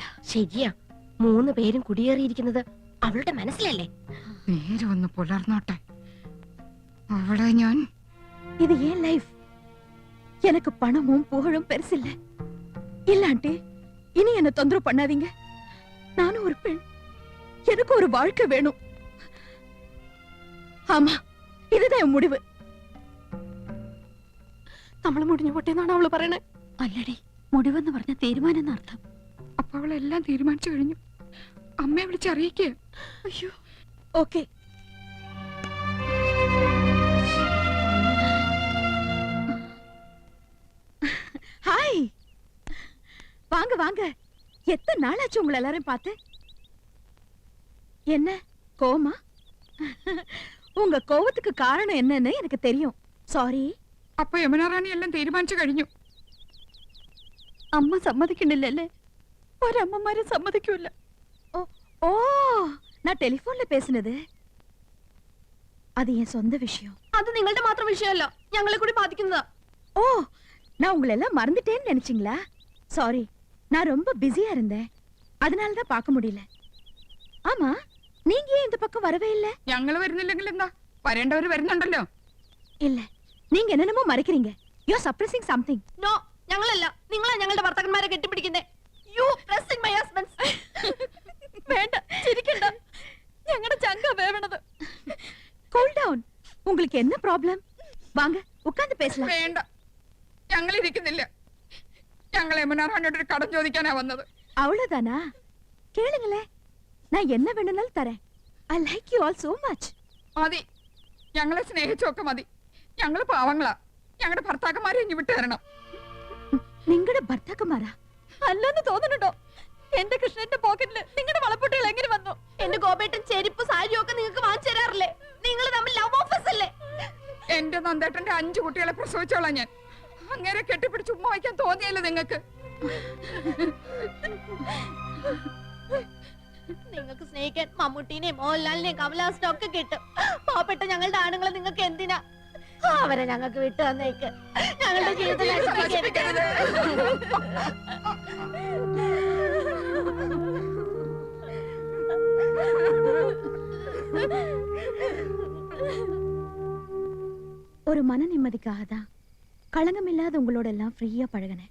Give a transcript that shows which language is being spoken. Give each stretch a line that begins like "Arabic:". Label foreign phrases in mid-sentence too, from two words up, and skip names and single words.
Malayalam: ശരിയാ, 3 പേരും കുടിയേറിയിരിക്കുന്നത് അവളുടെ മനസ്സിലല്ലേ? നേരെ ഒന്ന് പുലർന്നോട്ടെ.
Tamil: அவளை ഞാൻ இது ஏன் லைஃப்? எனக்கு பணமும் புகழும் பெருசு இல்ல. இல்லாண்டி இனி என்ன தொந்தரவு பண்ணாதீங்க. நானும் ஒரு பெண், எனக்கு ஒரு வாழ்க்கை வேணும். ஆமா, இதுதான் என் முடிவு.
Malayalam: നമ്മൾ മുടിഞ്ഞു പൊട്ടേന്നാണ് അവള് പറയണേ. അല്ലടി, മുടിവെന്ന് പറഞ്ഞ തീരുമാനം എന്നർത്ഥം. അപ്പൊ അവളെല്ലാം തീരുമാനിച്ചു കഴിഞ്ഞു. അമ്മയെ വിളിച്ചറിയിക്കുക.
Tamil: ஐயோ, ஓகே. ஹாய், வாங்க வாங்க. எத்தனை நாளாச்சு உங்களை எல்லாரும் பார்த்து? என்ன கோவமா? உங்க கோவத்துக்கு காரணம் என்னன்னு எனக்கு தெரியும். சாரி.
Malayalam: അപ്പൊ യമുനാറാണി എല്ലാം തീരുമാനിച്ചു കഴിഞ്ഞു. അമ്മ സമ്മതിക്കണില്ലല്ലേ? ഒരമ്മമാരും സമ്മതിക്കൂല. ഓ ഓ,
Tamil: நான் டெலிபோன்ல பேசினது அது என் சொந்த விஷயம்.
Malayalam: അത് നിങ്ങളുടെ മാത്രം വിഷയമല്ല, ഞങ്ങളെ കൂടി ബാധിക്കുന്നതാ.
Tamil: ஓ, நான் உங்களை எல்லாம் மறந்துட்டேன்னு நினைச்சீங்களா? சாரி, நான் ரொம்ப பிஸியா இருந்தேன், அதனால தான் பார்க்க முடியல. ஆமா, நீங்க ஏன் இந்த பக்கம் வரவே இல்ல? ഞങ്ങള് വരുന്നില്ലെങ്കിൽ എന്താ, വരേണ്ടവര് വരുന്നുണ്ടല്ലോ. இல்ல, நீங்க என்னென்னமோ மறைக்கிறீங்க.
English: You are suppressing something.
Malayalam: നോ, ഞങ്ങളല്ല, നിങ്ങളാ ഞങ്ങളുടെ ഭർത്താക്കന്മാരെ കെട്ടിപ്പിടിക്കുന്നേ.
English: You pressing my husbands.
Malayalam: വേണ്ട, ചിരിക്കണ്ട. ഞങ്ങളുടെ ചങ്ക വേവണത്.
English: Cool down.
Tamil: உங்களுக்கு என்ன ப்ராப்ளம்? வாங்க உட்கார்ந்து பேசலாம்.
Malayalam: വേണ്ട, ഞങ്ങൾ ഇരിക്കുന്നില്ല. ഞങ്ങൾ യമുനാറാണിയോട് ഒരു കടം ചോദിക്കാനാ വന്നത്.
Tamil: அவ்வளவுதானா? கேளுங்களே, நான் என்ன வேணும்னாலும் தரேன்.
English: I like you all so much.
Malayalam: മതി, ഞങ്ങളെ സ്നേഹിച്ചൊക്കെ മതി. ഞങ്ങള് പാവങ്ങളാ. ഞങ്ങളുടെ ഭർത്താക്കന്മാരെ ഇനി വിട്ടു തരണം. നിങ്ങളുടെ ഭർത്താക്കന്മാരാ? അല്ലെന്ന് തോന്നുന്നുണ്ടോ? എന്റെ കൃഷ്ണന്റെ പോക്കറ്റില് നിങ്ങളുടെ വളപ്പൊട്ടുകൾ എങ്ങനെ വന്നു? എന്റെ ഗോപേട്ടൻ ചെരുപ്പ് സാരിയും ഒക്കെ നിങ്ങൾക്ക് വാങ്ങിച്ചു തരാറില്ലേ? നിങ്ങൾ തമ്മിൽ
English: love offers
Malayalam: അല്ലേ? എന്റെ നന്ദേട്ടന്റെ 5 കുട്ടികളെ പ്രസവിച്ചോളാം ഞാൻ. അങ്ങനെ കെട്ടിപ്പിടിച്ച് ഉമ്മ വയ്ക്കാൻ തോന്നിയല്ലോ നിങ്ങൾക്ക്? നിങ്ങൾക്ക് സ്നേഹിക്കാൻ മമ്മൂട്ടിനെയും മോഹൻലാലിനെയും കമലഹാസനെയും ഒക്കെ കിട്ടും. പാവപ്പെട്ട ഞങ്ങളുടെ ആണുങ്ങളെ നിങ്ങൾക്ക് എന്തിനാ? അവരെ ഞങ്ങൾക്ക് വിട്ടു തന്നേക്ക്. ഞങ്ങളുടെ ജീവിതം നശിപ്പിക്കരുത്.
Tamil: ஒரு மன நிம்மதிக்காக தான் களங்கம் இல்லாத உங்களோட எல்லாம் ஃப்ரீயா பழகினேன்.